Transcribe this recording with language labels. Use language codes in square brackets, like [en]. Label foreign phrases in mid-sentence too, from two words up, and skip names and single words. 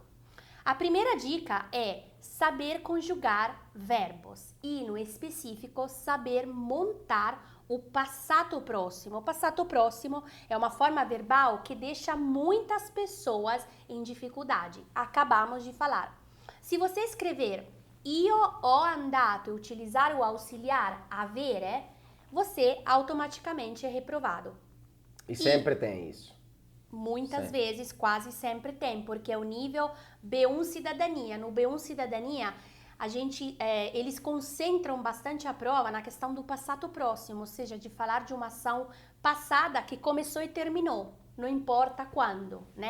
[pt] A primeira dica é saber conjugar verbos e, no específico, saber montar o passato próximo. O passato próximo é uma forma verbal que deixa muitas pessoas em dificuldade. Acabamos de falar. Se você escrever [it] io ho andato [pt] e utilizar o auxiliar avere, você automaticamente é reprovado. E sempre tem isso. Muitas vezes, quase sempre tem, porque é o nível B1 Cidadania. No B1 Cidadania, eles concentram bastante a prova na questão do passato próximo, ou seja, de falar de uma ação passada que começou e terminou, não importa quando, né?